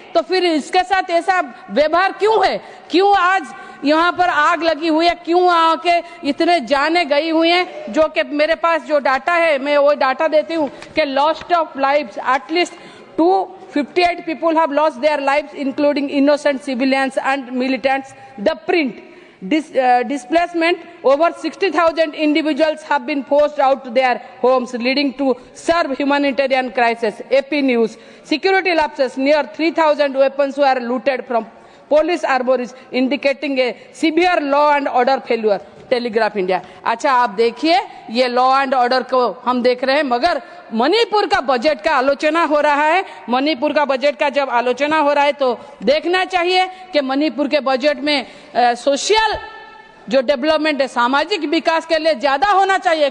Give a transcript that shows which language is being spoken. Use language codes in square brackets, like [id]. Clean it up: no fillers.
[hi] तो फिर इसके साथ ऐसा व्यवहार क्यों है? क्यों आज यहाँ पर आग लगी हुई है? क्यों आके इतने जाने गई हुई हैं? जो कि मेरे पास जो डाटा है मैं वो डाटा देती हूँ कि [en] Lost of lives, at least 258 people have lost their lives, including innocent civilians and militants. The print displacement, over 60,000 individuals have been forced out to their homes, leading to serve humanitarian crisis. AP News, security lapses, near 3,000 weapons were looted from police armories, indicating a severe law and order failure. Telegraph India. [hi] अच्छा, आप देखिए ये law and order को हम देख रहे हैं, मगर मणिपुर का बजट का आलोचना हो रहा है। मणिपुर का बजट का जब आलोचना हो रहा है तो देखना चाहिए कि मणिपुर के बजट में सोशल जो डेवलपमेंट है, सामाजिक विकास के लिए ज्यादा होना चाहिए।